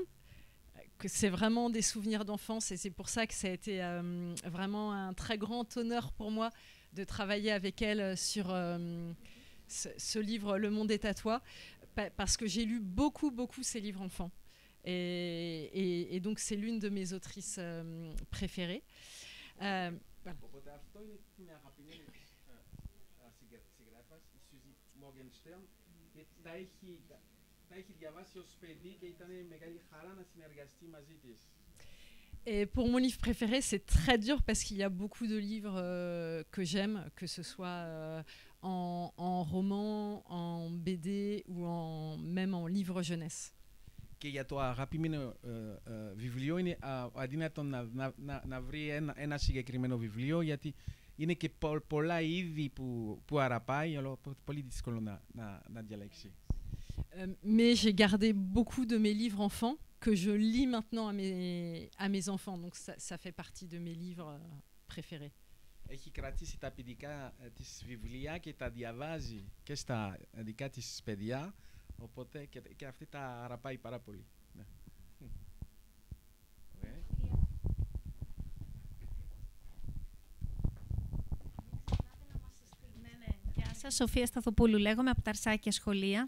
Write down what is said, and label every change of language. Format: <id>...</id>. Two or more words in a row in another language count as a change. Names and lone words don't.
<fr>Que c'est vraiment des souvenirs d'enfance et c'est pour ça que ça a été vraiment un très grand honneur pour moi de travailler avec elle sur ce livre Le Monde est à toi, parce que j'ai lu beaucoup ces livres enfants et donc c'est l'une de mes autrices préférées.</fr> <el>Οπότε αυτό είναι την αγαπημένη συγγράφας, η Suzy Morgenstern, και τα έχει διαβάσει ως παιδί και ήταν μεγάλη χαρά να συνεργαστεί μαζί της.</el> <fr>Et pour mon livre préféré, c'est très dur parce qu'il y a beaucoup de livres que j'aime, que ce soit en roman, en BD ou même en livre jeunesse.</fr> <el>Και για το αγαπημένο βιβλίο είναι αδύνατο να βρει ένα συγκεκριμένο βιβλίο, γιατί είναι και πολλά είδη που αραπάει, αλλά πολύ δύσκολο να διαλέξει.</el> <fr>Mais j'ai gardé beaucoup de mes livres enfants que je lis maintenant à mes enfants, donc ça fait partie de mes livres préférés.</fr> <el>Έχει κρατήσει τα παιδικά της βιβλία και τα διαβάζει και στα δικά της παιδιά, οπότε και αυτή τα αραπάει πάρα πολύ. Ναι. Γεια σας, Σοφία Σταθοπούλου λέγομαι, από τα Αρσάκια Σχολεία.</el>